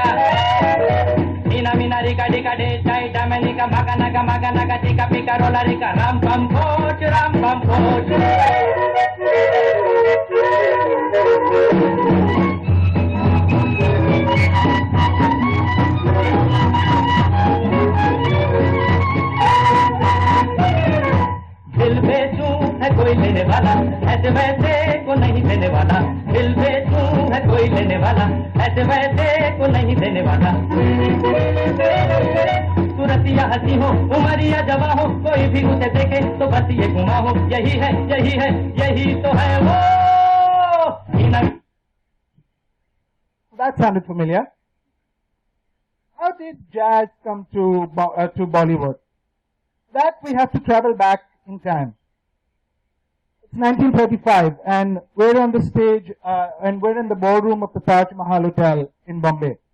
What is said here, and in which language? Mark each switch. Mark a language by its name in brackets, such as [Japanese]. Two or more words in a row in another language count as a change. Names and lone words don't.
[Hindi] Ina mina dika dika de, daida menika, maka naga dika bika rola dika. Ram pam poch, ram pam poch. दिल बेचूं है कोई लेने वाला, ऐसे वैसे को नहीं देने वाला. दिल बेचूं है कोई लेने वाला, ऐसे वैसे को नहीं देने वाला. सूरतिया हंसी हो, उमरिया जवा हो, कोई भी उसे देखे तो बस ये घुमा हो. यही है, यही है, यही तो है वो. [English] That sounded familiar. How did jazz come to Bollywood? That we have to travel back in time. It's 1935, and we're on the stage, and we're in the ballroom of the Taj Mahal Hotel in Bombay.